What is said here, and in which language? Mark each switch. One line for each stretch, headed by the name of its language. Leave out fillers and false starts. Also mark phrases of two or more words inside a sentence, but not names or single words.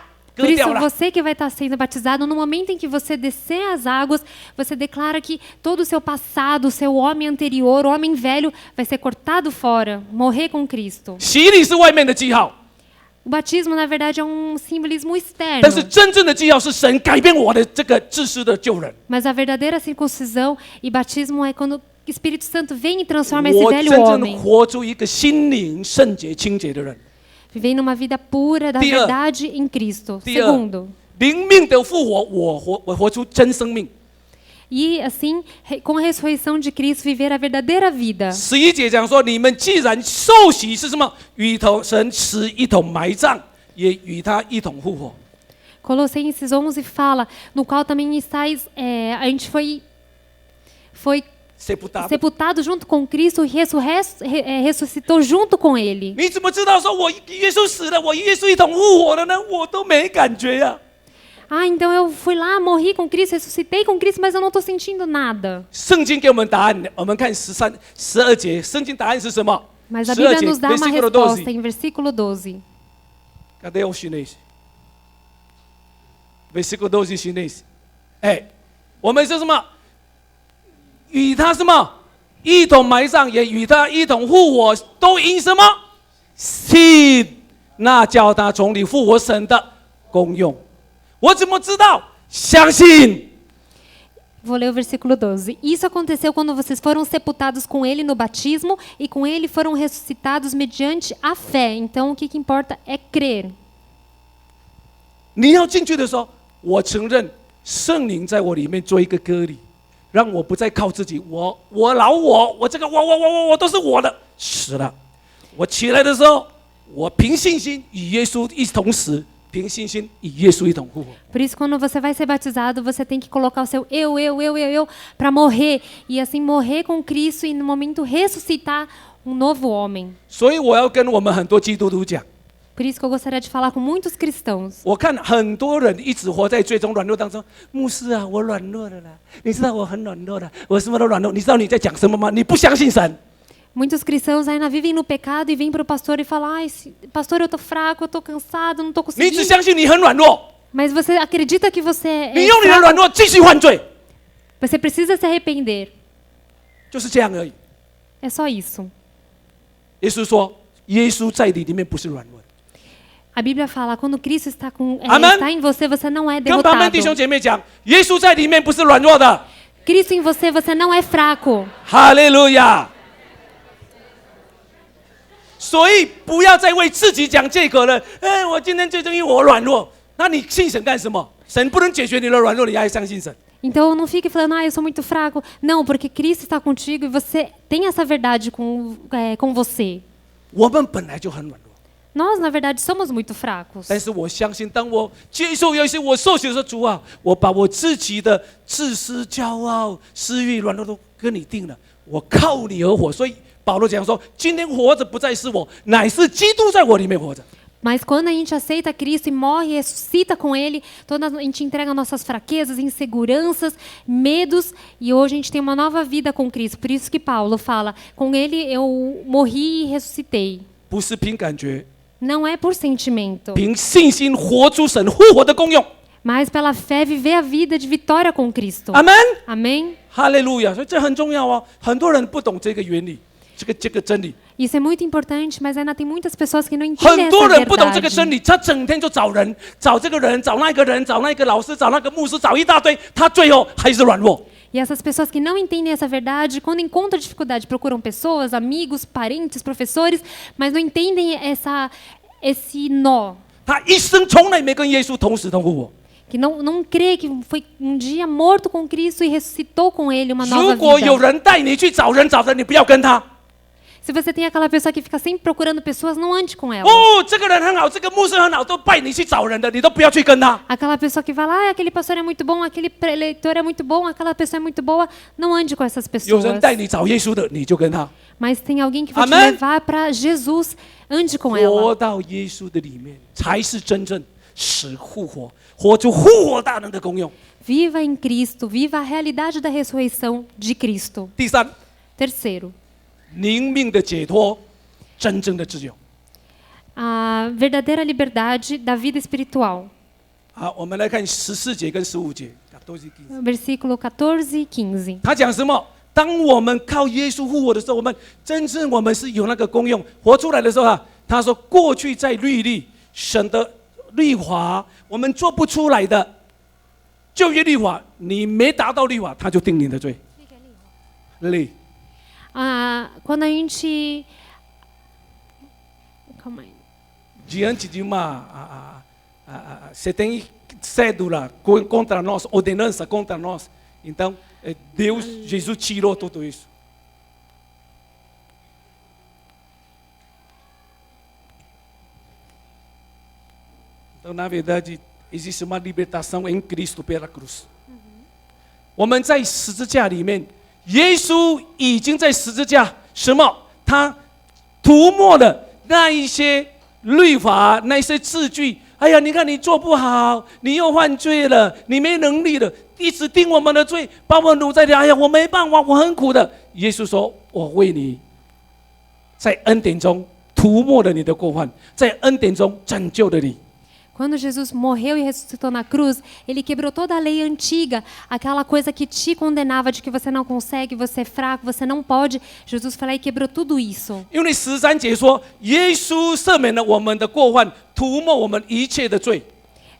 Portuguese: Por isso, você que vai estar sendo batizado, no momento em que você descer as águas, você declara que todo o seu passado, o seu homem anterior, o homem velho, vai ser cortado fora, morrer com Cristo.
Chinese: 洗礼是外面的记号，
Portuguese: O batismo, na verdade, é um simbolismo externo.
Chinese: 但是真正的记号是神改变我的这个自私的旧人。
Portuguese: Mas a verdadeira circuncisão e batismo é quando o Espírito Santo vem e transforma esse
Chinese: 我
Portuguese: velho
Chinese: 真正
Portuguese: homem.
Chinese: 活出一个心灵圣洁清洁的人。
Portuguese: Vivendo numa vida pura da verdade em Cristo.
Chinese: 第二，
Portuguese: Segundo.
Chinese: 灵命的复活，我活出真生命。
Portuguese: E assim, com a ressurreição de Cristo, viver a verdadeira vida.
Chinese: 11 节讲说，你们既然受洗是什么？与神死一同埋葬，也与他一同复活。
Portuguese: Colossenses 11 fala, no qual também estáis, a gente foi sepultado junto com Cristo e ressuscitou junto com Ele.
Chinese: 你怎么知道说我耶稣死了，我与耶稣一同复活了呢？我都没感觉呀。
Portuguese: Ah, então eu fui lá, morri com Cristo, ressuscitei com Cristo, mas eu não estou sentindo nada.
Chinese: 圣经给我们答案，我们看13、12节，圣经答案是什么？
Portuguese: Mas a Bíblia nos dá uma versículo resposta 12. em versículo 12. Cadê o chinês? Versículo 12 chinês.
Chinese: 我们是什么？与他什么一同埋葬，也与他一同复活，都因什么？信那叫他从里复活神的功用。我怎么知道？相信。
Portuguese: Vou ler o versículo 12. Isso aconteceu quando vocês foram sepultados com ele no batismo e com ele foram ressuscitados mediante a fé. Então, o que importa é crer.
Chinese: 你要进去的时候，我承认圣灵在我里面做一个割礼，让我不再靠自己。我这个我都是我的，死了。我起来的时候，我凭信心与耶稣一同死。凭信心与耶稣一同复活。
Portuguese: Por isso, quando você vai ser batizado, você tem que colocar o seu eu para morrer. E assim morrer com Cristo e no momento ressuscitar um novo homem.
Chinese: 所以我要跟我们很多基督徒讲。
Portuguese: Por isso que eu gostaria de falar com muitos cristãos.
Chinese: 我看很多人一直活在最终软弱当中。牧师啊，我软弱了啦，你知道我很软弱的，我什么都软弱。你知道你在讲什么吗？你不相信神。
Portuguese: Muitos cristãos ainda vivem no pecado e vêm para o pastor e falam: ai, pastor, eu estou fraco, eu estou cansado, não estou
Chinese: 你只
Portuguese: conseguindo.
Chinese: 相信你很软弱，
Portuguese: Mas você acredita que você
Chinese: 你
Portuguese: é
Chinese: 用你的
Portuguese: fraco?
Chinese: 软弱继续犯罪，
Portuguese: Você precisa se arrepender.
Chinese: 就是这样而已。
Portuguese: É só isso.
Chinese: 耶稣说，耶稣在你里面不是软弱的。
Portuguese: A Bíblia fala: quando Cristo está, Amém? está em você, você não é
Chinese: 跟旁边
Portuguese: derrotado.
Chinese: 弟兄姐妹讲，耶稣在里面不是软弱的。
Portuguese: Cristo em você, você não é fraco.
Chinese: 哈利路亚！所以不要再为自己讲借口了。我今天最终因为我软弱，那你信神干什么？神不能解决你的软弱，你还相信神？
Portuguese: Então não fique falando: eu sou muito fraco. Não, porque Cristo está contigo e você tem essa verdade com você.
Chinese: 我们本来就很软弱，
Portuguese: Nós, na verdade, somos muito fracos.
Chinese: 但是我相信，当我接受耶稣，我受洗的时候，主啊，我把我自己的自私、骄傲、私欲、软弱都跟你定了，我靠你而活。所以保罗讲说，今天活着不再是我，乃是基督在我里面活着。
Portuguese: Mas quando a gente aceita Cristo e morre e ressuscita com Ele, a gente entrega nossas fraquezas, inseguranças, medos, e hoje a gente tem uma nova vida com Cristo. Por isso que Paulo fala: com Ele eu morri e ressuscitei.
Chinese: 不是凭感觉，
Portuguese: Não é por sentimento,
Chinese: 凭信心活出神复活的功用。
Portuguese: mas pela fé viver a vida de vitória com Cristo.
Chinese: 阿门，
Portuguese: Amém?
Chinese: 哈利路亚！所以这很重要哦，很多人不懂这个原理，这个真理。
Portuguese: Isso é muito importante, mas ainda tem muitas pessoas que não entendem
Chinese: 很多
Portuguese: essa
Chinese: 人不懂这个真
Portuguese: verdade.
Chinese: 理，他整天就找人，找这个人，找那个人，找那个老师，找那个牧师，找一大堆，他最后还是软弱。
Portuguese: E essas pessoas que não entendem essa verdade, quando encontram dificuldade, procuram pessoas, amigos, parentes, professores, mas não entendem esse nó.
Chinese: 他一生从来没跟耶稣同死同复活。
Portuguese: Que não crê que foi um dia morto com Cristo e ressuscitou com Ele uma
Chinese: 如
Portuguese: nova
Chinese: 果有
Portuguese: vida.
Chinese: 人带你去找人，你不要跟他。
Portuguese: Se você tem aquela pessoa que fica sempre procurando pessoas, não ande com ela.
Chinese: 哦，这个人很好，这个牧师很好，都拜你去找人的，你都不要去跟他。
Portuguese: Aquela pessoa que fala: ah, aquele pastor é muito bom, aquele preletor é muito bom, aquela pessoa é muito boa, não ande com essas
Chinese: 有
Portuguese: pessoas.
Chinese: 人带你找耶稣的，你就跟他。
Portuguese: Mas tem alguém que vai te Amém? levar para Jesus, ande com
Chinese: 活
Portuguese: ela.
Chinese: 到耶稣的里面，才是真正使复活，活出复活大能的功用。
Portuguese: Viva em Cristo, viva a realidade da ressurreição de Cristo.
Chinese: 第三，
Portuguese: Terceiro,
Chinese: 灵命的解脱，真正的自由。
Portuguese: a verdadeira liberdade da vida espiritual.
Chinese: 好，我们来看14节跟15节。
Portuguese: Versículo 14 e 15.
Chinese: 他讲什么？当我们靠耶稣复活的时候，我们是有那个功用活出来的时候啊，他说过去在律例神的律法，我们做不出来的旧约律法，你没达到律法，他就定你的罪。律
Portuguese: Quando a gente. Calma aí. diante de uma você tem cédula contra nós, ordenança contra nós. Então, Deus, Jesus tirou tudo isso. Então, na verdade, existe uma libertação em Cristo pela cruz.
Chinese: 我们在十字架里面，耶稣已经在十字架什么？他涂抹了那一些律法，那些字句。哎呀，你看你做不好，你又犯罪了，你没能力了，一直定我们的罪，把我们掳在里。哎呀，我没办法，我很苦的。耶稣说：“我为你，在恩典中涂抹了你的过犯，在恩典中拯救了你。”
Portuguese: Quando Jesus morreu e ressuscitou na cruz, ele quebrou toda a lei antiga, aquela coisa que te condenava de que você não consegue, você é fraco, você não pode. Jesus foi lá e quebrou tudo isso.
Chinese: 因为13节说，耶稣赦免了我们的过犯，涂抹我们一切的罪。